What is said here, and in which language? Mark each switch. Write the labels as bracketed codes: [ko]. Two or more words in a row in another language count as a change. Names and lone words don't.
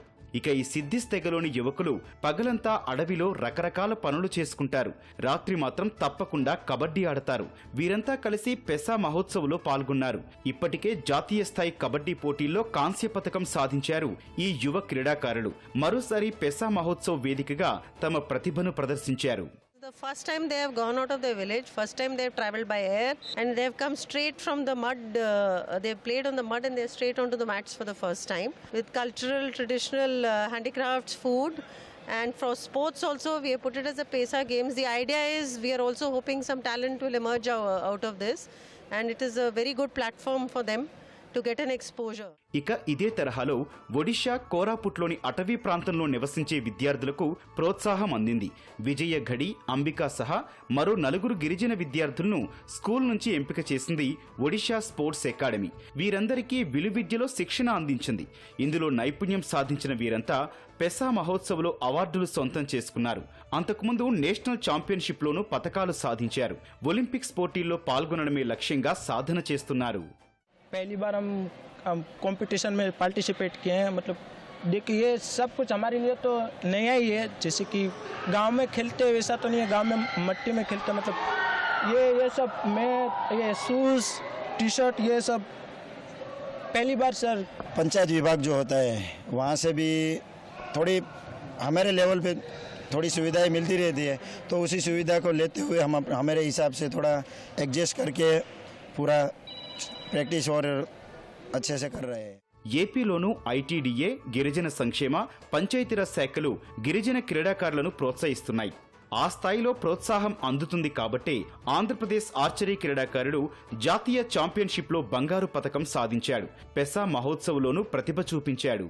[te] ఇక ఈ సిద్దిస్ తెగలోని యువకులు పగలంతా అడవిలో రకరకాల పనులు చేసుకుంటారు. రాత్రి మాత్రం తప్పకుండా కబడ్డీ ఆడతారు. వీరంతా కలిసి పెసా మహోత్సవ్లో పాల్గొన్నారు. ఇప్పటికే జాతీయ స్థాయి కబడ్డీ పోటీల్లో కాంస్య పతకం సాధించారు ఈ యువ క్రీడాకారులు. మరోసారి పెసా మహోత్సవ్ వేదికగా తమ ప్రతిభను ప్రదర్శించారు. [en] The first time they have gone out of their village, first time they have traveled by air and they have come straight from the mud, they have played on the mud and they are straight onto the mats for the first time with cultural, traditional handicrafts, food, and for sports also we have put it as a PESA games. The idea is we are also hoping some talent will emerge out of this and it is a very good platform for them to get an exposure. [te] ఇక ఇదే తరహాలో ఒడిషా కోరాపుట్లోని అటవీ ప్రాంతంలో నివసించే విద్యార్థులకు ప్రోత్సాహం అందింది. విజయ ఘడి, అంబికా సహా మరో 4 గిరిజన విద్యార్థులను స్కూల్ నుంచి ఎంపిక చేసింది ఒడిషా స్పోర్ట్స్ అకాడమీ. వీరందరికీ విలువిద్యలో శిక్షణ అందించింది. ఇందులో నైపుణ్యం సాధించిన వీరంతా పెసా మహోత్సవ్లో అవార్డులు సొంతం చేసుకున్నారు. అంతకుముందు నేషనల్ ఛాంపియన్షిప్లోనూ పతకాలు సాధించారు. ఒలింపిక్స్ పోటీల్లో పాల్గొనడమే లక్ష్యంగా సాధన చేస్తున్నారు. [hi] पहली बार हम कंपटीशन में पार्टिसिपेट किए हैं. मतलब देखिए ये सब कुछ हमारे लिए तो नया ही है. जैसे कि गांव में खेलते वैसा तो नहीं है. गांव में मट्टी में खेलते मतलब ये सब मैं ये [en] shoes T-shirt [hi] ये सब पहली बार सर. पंचायत विभाग जो होता है वहाँ से भी थोड़ी हमारे लेवल पे थोड़ी सुविधाएं मिलती रहती है. तो उसी सुविधा को लेते हुए हम हमारे हिसाब से थोड़ा एडजस्ट करके पूरा प्रैक्टिस और अच्छे से कर रहे हैं. [te] ఏపీలోనూ ఐటీడీఏ, గిరిజన సంక్షేమ, పంచాయతీరాజ్ శాఖలు గిరిజన క్రీడాకారులను ప్రోత్సహిస్తున్నాయి. ఆ స్థాయిలో ప్రోత్సాహం అందుతుంది కాబట్టే ఆంధ్రప్రదేశ్ ఆర్చరీ క్రీడాకారుడు జాతీయ ఛాంపియన్షిప్లో బంగారు పతకం సాధించాడు. పెసా మహోత్సవ్లోనూ ప్రతిభ చూపించాడు.